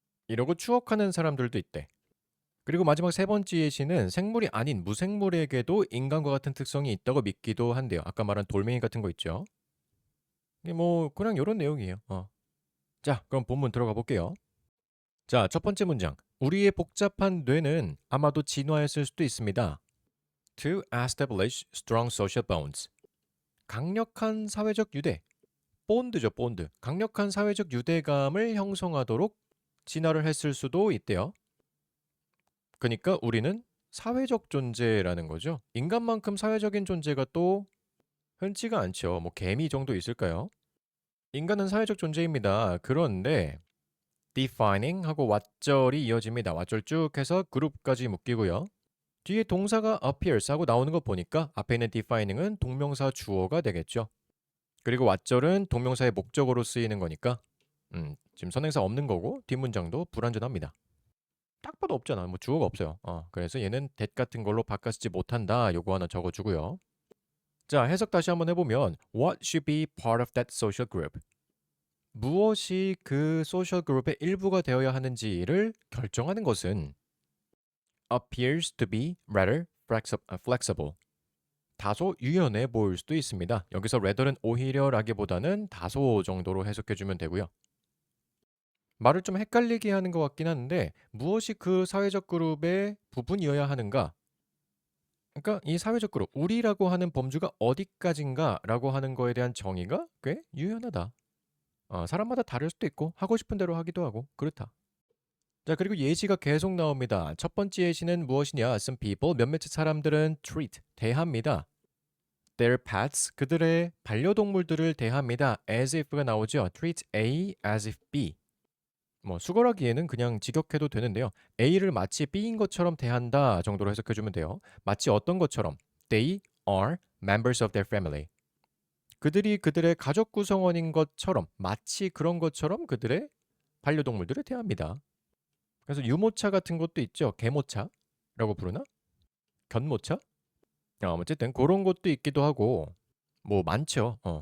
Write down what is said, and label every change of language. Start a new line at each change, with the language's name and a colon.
Korean: 이러고 추억하는 사람들도 있대. 그리고 마지막 세 번째 예시는 생물이 아닌 무생물에게도 인간과 같은 특성이 있다고 믿기도 한대요. 아까 말한 돌멩이 같은 거 있죠. 이게 뭐 그냥 이런 내용이에요. 자, 그럼 본문 들어가 볼게요. 자, 첫 번째 문장. 우리의 복잡한 뇌는 아마도 진화했을 수도 있습니다.
English: To establish strong social bonds.
Korean: 강력한 사회적 유대. 본드죠, 본드. 강력한 사회적 유대감을 형성하도록 진화를 했을 수도 있대요. 그니까 우리는 사회적 존재라는 거죠. 인간만큼 사회적인 존재가 또 흔치가 않죠. 뭐 개미 정도 있을까요? 인간은 사회적 존재입니다. 그런데 defining 하고 왓절이 이어집니다. 왓절 쭉 해서 그룹까지 묶이고요. 뒤에 동사가 appears 하고 나오는 거 보니까 앞에 있는 defining은 동명사 주어가 되겠죠. 그리고 왓절은 동명사의 목적어로 쓰이는 거니까 지금 선행사 없는 거고 뒷문장도 불완전합니다. 딱 봐도 없잖아. 뭐 주어가 없어요. 그래서 얘는 that 같은 걸로 바꿔 쓰지 못한다. 요거 하나 적어주고요. 자, 해석 다시 한번 해보면
English: What should be part of that social group?
Korean: 무엇이 그 소셜 그룹의 일부가 되어야 하는지를 결정하는 것은
English: appears to be rather flexible.
Korean: 다소 유연해 보일 수도 있습니다. 여기서 rather는 오히려라기보다는 다소 정도로 해석해주면 되고요. 말을 좀 헷갈리게 하는 것 같긴 한데 무엇이 그 사회적 그룹의 부분이어야 하는가? 그러니까 이 사회적 그룹, 우리라고 하는 범주가 어디까지인가라고 하는 거에 대한 정의가 꽤 유연하다. 사람마다 다를 수도 있고 하고 싶은 대로 하기도 하고 그렇다. 자, 그리고 예시가 계속 나옵니다. 첫 번째 예시는 무엇이냐?
English: Some people,
Korean: 몇몇 사람들은
English: treat,
Korean: 대합니다.
English: Their pets,
Korean: 그들의 반려동물들을 대합니다.
English: As if가
Korean: 나오죠.
English: Treat A as if B.
Korean: 뭐 수거라기에는 그냥 직역해도 되는데요. A를 마치 B인 것처럼 대한다 정도로 해석해주면 돼요. 마치 어떤 것처럼
English: They are members of their family.
Korean: 그들이 그들의 가족 구성원인 것처럼 마치 그런 것처럼 그들의 반려동물들을 대합니다. 그래서 유모차 같은 것도 있죠. 개모차라고 부르나? 견모차? 어쨌든 그런 것도 있기도 하고 뭐 많죠.